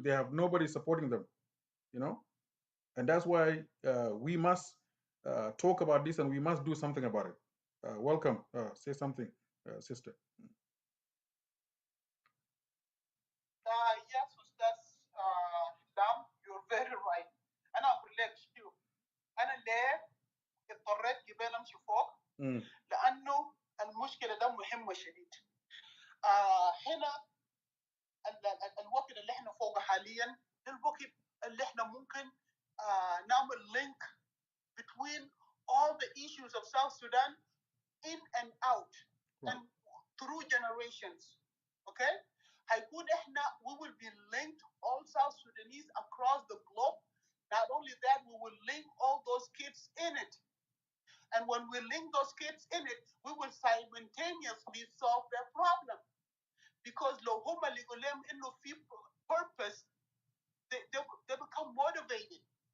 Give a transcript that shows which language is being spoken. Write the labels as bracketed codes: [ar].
[en] They have nobody supporting them, and that's why we must talk about this, and we must do something about it. Welcome. Say something, sister. Yes, that's Dam, you're very right. [ar] أنا أقول لك شو أنا ليه اضطريت قبل أمشي فوق لأنه المشكلة ده مهمة شديد. هنا الوقت اللي احنا فوقه حاليا ده الوقت اللي احنا ممكن نعمل [en] link between all the issues of South Sudan in and out and through generations. Okay? [ar] هيكون احنا [en] we will be linked all South Sudanese across the globe. Not only that, we will link all those kids in it. And when we link those kids in it, we will simultaneously solve their problem. [ar] Because لو هم اللي يقول لهم انه في purpose, [en] they become motivated.